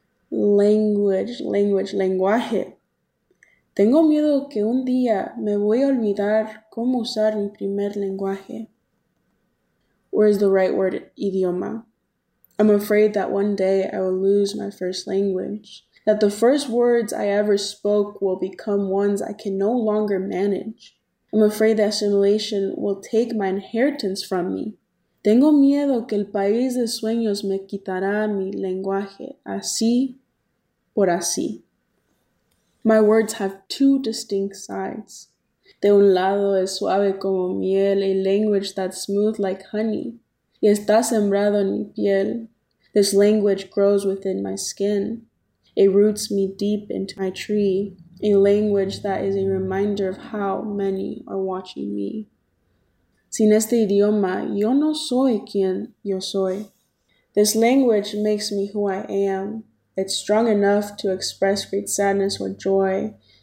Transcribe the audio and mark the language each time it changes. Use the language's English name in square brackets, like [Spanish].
[Spanish] Language, lenguaje. Tengo miedo que un día me voy a olvidar cómo usar mi primer lenguaje. [English] Where is the right word, idioma? I'm afraid that one day I will lose my first language, that the first words I ever spoke will become ones I can no longer manage. I'm afraid that assimilation will take my inheritance from me. [Spanish] Tengo miedo que el país de sueños me quitará mi lenguaje, así por así. [English] My words have two distinct sides. [Spanish] De un lado es suave como miel, [English] a language that's smooth like honey. [Spanish] Y está sembrado en mi piel. [English] This language grows within my skin. It roots me deep into my tree. A language that is a reminder of how many are watching me. [Spanish] Sin este idioma, yo no soy quien yo soy. [English] This language makes me who I am. It's strong enough to express great sadness or joy.